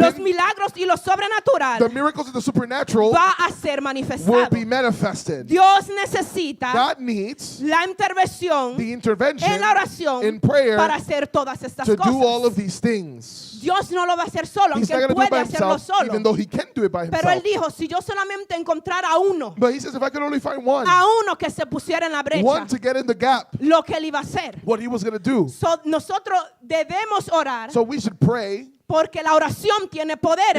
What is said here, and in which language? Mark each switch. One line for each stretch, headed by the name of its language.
Spanish: los milagros y lo sobrenatural
English: the miracles of the supernatural
Spanish: va a ser
English: will
Spanish: manifestado.
English: be manifested.
Spanish: Dios necesita
English: God needs
Spanish: la intervención
English: the intervention
Spanish: en la oración
English: in prayer
Spanish: para hacer todas estas
English: to do all
Spanish: cosas.
English: of these things.
Spanish: Dios no lo va a hacer solo,
English: He's
Spanish: aunque
English: not
Spanish: él
English: going to do it
Spanish: puede
English: by
Spanish: hacerlo
English: himself,
Spanish: solo.
English: even though he can do it by
Spanish: Pero él
English: himself.
Spanish: dijo, si yo solamente encontrara a uno
English: But he says, if I could only find one
Spanish: que se pusiera en la brecha,
English: to get in the gap,
Spanish: lo que él iba a hacer.
English: what he was going to do.
Spanish: So, nosotros debemos orar
English: So we should pray
Spanish: porque la oración tiene poder,